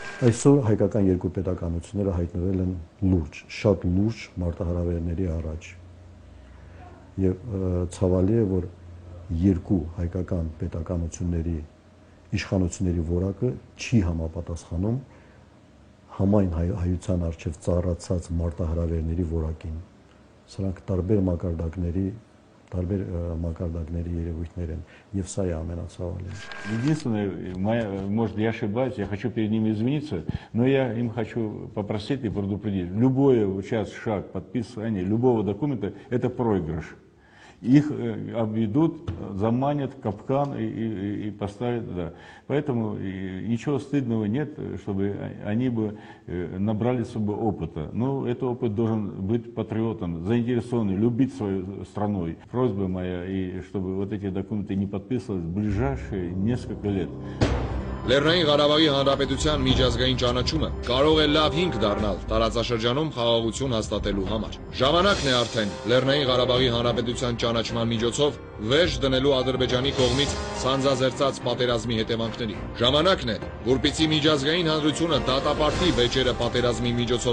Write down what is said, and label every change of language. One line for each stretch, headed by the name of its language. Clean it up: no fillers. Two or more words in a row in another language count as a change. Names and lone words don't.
Armenian: Այսօր հայկական երկու պետականությունները հայտնվել են լուրջ, շատ լուրջ մարտահրավերների առաջ։ Եվ ցավալի է, որ երկու հայկական պետականությունների իշխանությունների որակը չի համապատասխանում համայն հայության առջև ծառացած մարտահրավերների որակին։ Սրանք տարբեր մակարդակների երևույթներ են, եւ սա է ամենացավալին։
Russian: Единственное, может, я ошибаюсь, я хочу перед ними извиниться, но я им хочу попросить и предупредить. Любой сейчас шаг подписания любого документа – это проигрыш. Их обведут, заманят в капкан и поставят, да. Поэтому ничего стыдного нет, чтобы они бы набрались бы опыта. Но этот опыт должен быть патриотом, заинтересованным, любить свою страну. Просьба моя, и чтобы вот эти документы не подписывались в ближайшие несколько лет.
Armenian: Լեռնային Ղարաբաղի Հանրապետության միջազգային ճանաչումը կարող է լավ հիմք դառնալ տարածաշրջանում խաղաղություն հաստատելու համար։ Ժամանակն է արդեն Լեռնային Ղարաբաղի Հանրապետության ճանաչման միջոցով վերջ դնելու Ադրբեջանի կողմից սանձազերծած պատերազմի հետևանքների։ Ժամանակն է, որպեսզի միջազգային հանրությունը դատապարտի վեճերը պատերազմի միջոցով